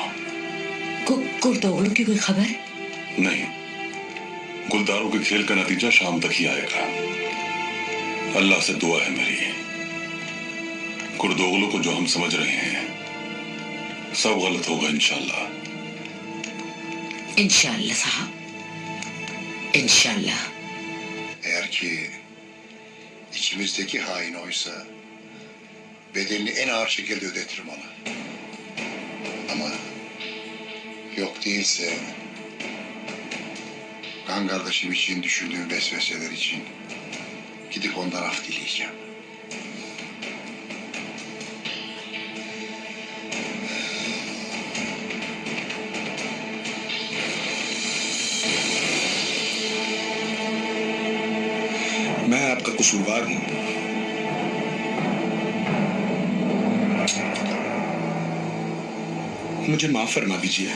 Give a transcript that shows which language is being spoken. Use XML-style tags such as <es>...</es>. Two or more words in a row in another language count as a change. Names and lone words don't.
<hi>गुरदोगलों की कोई खबर? नहीं, गुलदारों के खेल का नतीजा शाम तक ही आएगा। अल्लाह से दुआ है मेरी, गुरदोगलों को जो हम समझ रहे हैं सब गलत होगा इंशाल्लाह।</hi> <tr>İnşallah sahab. İnşallah. Eğer ki içimizdeki hain oysa bedelini en ağır şekilde ödetirim ona. Ama yok değilse kan kardeşim için düşündüğüm vesveseler için gidip ondan af dileyeceğim.</tr> <hi>मैं आपका कसूरवार हूं। मुझे माफ फरमा दीजिए।</hi>